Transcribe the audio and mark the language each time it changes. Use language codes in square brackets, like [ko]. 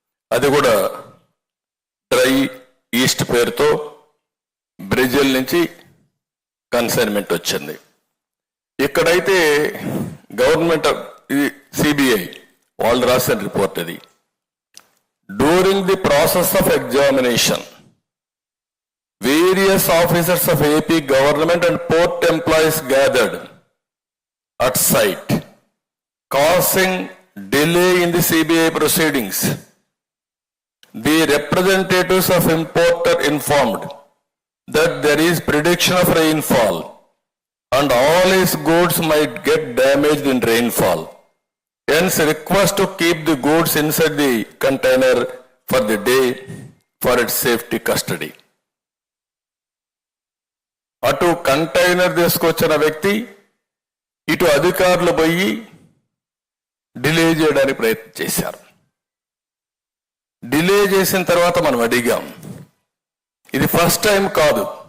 [te] అది కూడా dry east పేరుతో బ్రెజిల్ నుంచి కన్సైన్మెంట్ వచ్చింది. ఇక్కడైతే గవర్నమెంట్, ఇది సిబిఐ వాళ్ళు రాసిన రిపోర్ట్, అది [en] during the process of examination, various officers of AP government and port employees gathered at site, causing delay in the CBI proceedings. The representatives of importer informed that there is prediction of rainfall and all his goods might get damaged in rainfall. Hence, request to keep the goods inside the container for the day for its safety custody. [te] అటు container తీసుకొచ్చిన వ్యక్తి ఇటు అధికారులు పోయి delay చేయడానికి ప్రయత్నం చేశారు. Delay చేసిన తర్వాత మనం అడిగాం, ఇది ఫస్ట్ టైం కాదు.